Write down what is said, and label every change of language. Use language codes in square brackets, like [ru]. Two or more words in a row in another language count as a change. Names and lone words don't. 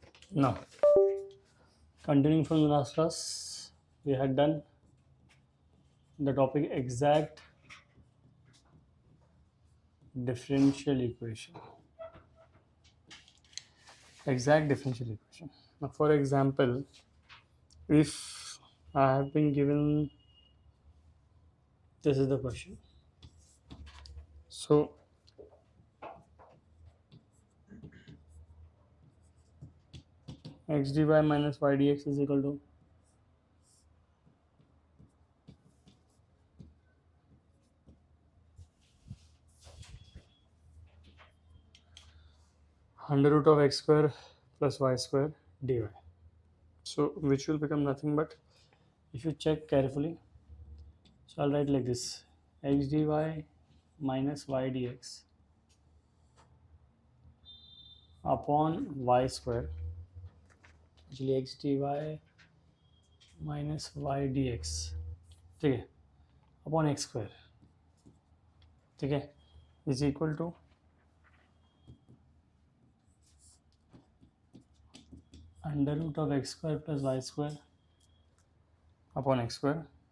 [en] Now, continuing from the last class, we had done the topic exact differential equation. Exact differential equation. Now, for example, if I have been given this is the question. So, x dy minus y dx is equal to under root of x square plus y square dy. So, which will become nothing but, if you check carefully, so I'll write like this: x dy minus y dx upon y square, actually x dy minus y dx, [hi] ठीक है, [en] upon x square, [hi] ठीक है, [en] is equal to under root of x square plus y square upon x square प्लस वाई स्क्वायर अपॉन एक्स स्क्वायर